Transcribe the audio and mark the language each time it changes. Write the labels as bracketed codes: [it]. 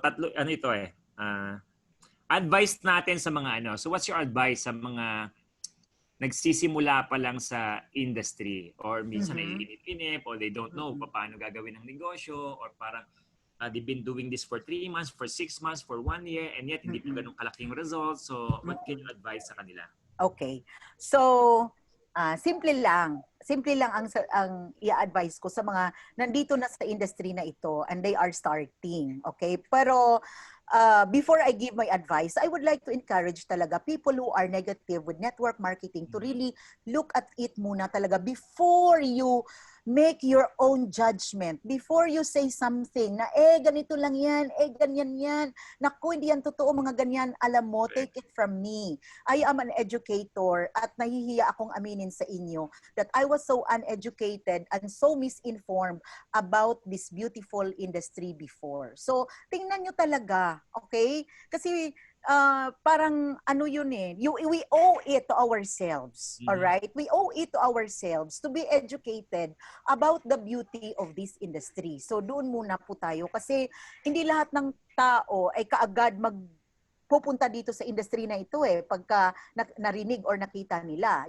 [tl] Tatlo, ito advice natin sa mga [en] So, what's your advice [tl] sa mga nagsisimula pa lang sa industry? Or minsan naiinip-inip, [en] or they don't know [tl] paano gagawin ang negosyo, [en] or parang they've been doing this for 3 months, for 6 months, for 1 year, and yet [tl] hindi pa ganun kalaking results. [en] So, what can you advise sa kanila? [tl] Okay. So, simple lang. Simple lang ang i-advise ko sa mga nandito na sa industry na ito [en] and they are starting. Okay? Pero, before I give my advice, I would like to encourage talaga people who are negative with network marketing to really look at it muna talaga before you make your own judgment. Before you say something na, [tl] ganito lang yan, ganyan yan. Naku, hindi yan totoo mga ganyan. [en] Alam mo, take it from me. I am an educator [tl] at nahihiya akong aminin sa inyo [en] that I was so uneducated and so misinformed about this beautiful industry before. [tl] So, tingnan nyo talaga, okay? Kasi, parang yun [en] we owe it to ourselves, all right? We owe it to ourselves to be educated about the beauty of this industry. [tl] So doon muna po tayo kasi hindi lahat ng tao ay kaagad pupunta dito sa industry na ito pagka narinig or nakita nila.